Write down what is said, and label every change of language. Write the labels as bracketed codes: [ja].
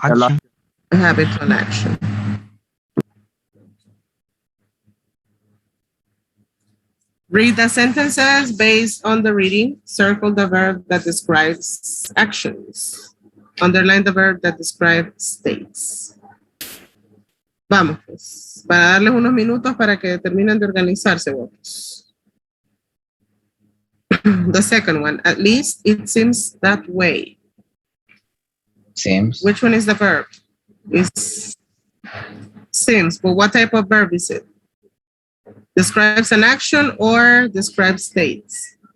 [en] action. Habitual action. Read the sentences based on the reading. Circle the verb that describes actions. Underline the verb that describes states. [es] Vamos, pues, para darles unos minutos para que terminen de organizarse, vos. [en] The second one, at least it seems that way. Seems. Which one is the verb? It's seems, but what type of verb is it? Describes an action or describes states?